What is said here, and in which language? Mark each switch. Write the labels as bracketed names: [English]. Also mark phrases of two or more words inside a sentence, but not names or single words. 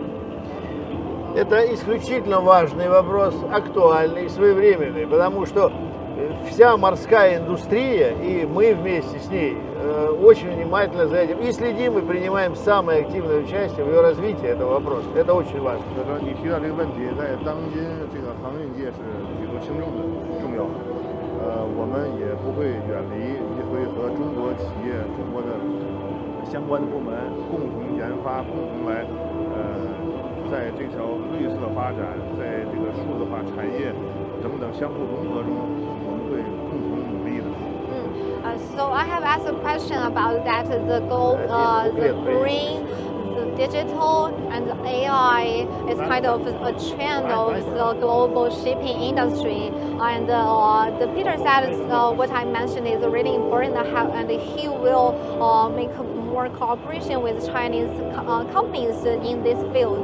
[Russian] Это исключительно важный вопрос, актуальный, своевременный, потому что вся морская индустрия, и мы вместе с ней очень внимательно за этим и следим, и принимаем самое активное участие в ее развитии этого вопроса. Это очень важно. [Chinese] 你提到这个问题，在当今这个航运界是举足轻重的重要。我们也不会远离，也会和中国企业、中国的相关的部门共同研发，共同来在这条绿色发展，在这个数字化产业等等相互融合中，我们会共同努力的。 [English] So I have asked a question about that, the green, the digital, and the AI is kind of a trend of the global shipping industry. And the Peter said what I mentioned is really important, and he will make more cooperation with Chinese companies in this field.